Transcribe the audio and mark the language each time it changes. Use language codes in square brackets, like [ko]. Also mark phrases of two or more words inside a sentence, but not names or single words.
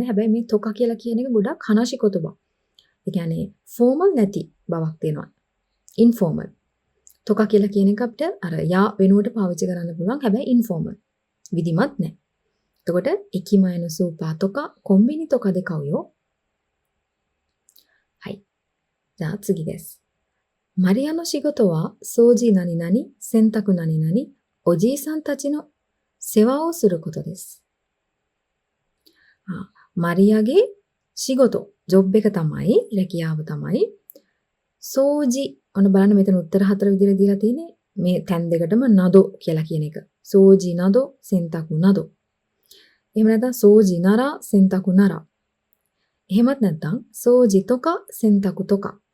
[si] හැබැයි මේ තොකා කියලා කියන එක ගොඩක් හනාශිකොතබ. ඒ කියන්නේ ෆෝමල් නැති බවක් තියෙනවා. ඉන්ෆෝමල්. තොකා කියලා කියන එක අපිට අර යා වෙනුවට පාවිච්චි කරන්න පුළුවන්. හැබැයි ඉන්ෆෝමල්. විධිමත් නැහැ. එතකොට [ja] 駅前のスーパーとかコンビニとかで買うよ. はい。じゃあ次です。マリアの仕事は掃除何々、洗濯何々、おじいさんたちの世話をすることです。마리아ගේ仕事, [si] ජොබ් එක තමයි, රැකියාව තමයි. සෝජි, ඔන්න බලන්න මෙතන උත්තර හතර විදිහට දීලා තියෙන්නේ. මේ තැන් දෙකටම නදෝ කියලා කියන එක. [ja] 掃除など、洗濯など. [si] එහෙම නැත්නම් [ja] 掃除なら、洗濯なら. [si] එහෙමත් නැත්නම් [ja] 掃除とか、洗濯とか.